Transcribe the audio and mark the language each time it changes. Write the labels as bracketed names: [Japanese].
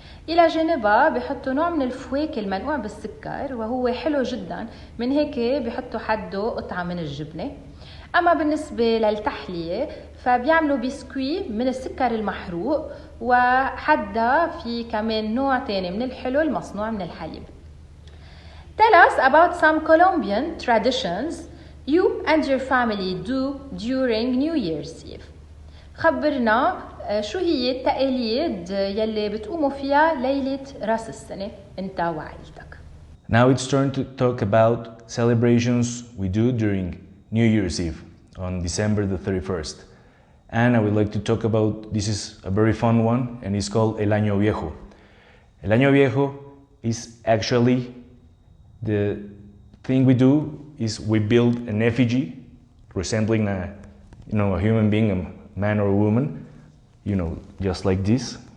[Arabic] إلى جانبها بحطوا نوع من الفواكه المنقوع بالسكر وهو حلو جدا، من هيك بحطوا حده قطعة من الجبنة. أما بالنسبة للتحلية فبيعملوا بسكوي من السكر المحروق، وحدا في كمان نوع تاني من الحلو المصنوع من الحليب. [English] Tell us about some Colombian traditions you and your family do during New Year's Eve. [Arabic] خبرنا شو هي التقاليد يلي بتقوموا فيها ليلة راس السنة انت وعائلتك. [English] Now it's turn to talk about celebrations we do during New Year's Eve on December the 31st. And I would like to talk about, this is a very fun one, and it's called El Año Viejo. El Año Viejo is actually the thing we do is we build an effigy resembling a human being, a man or a woman, just like this.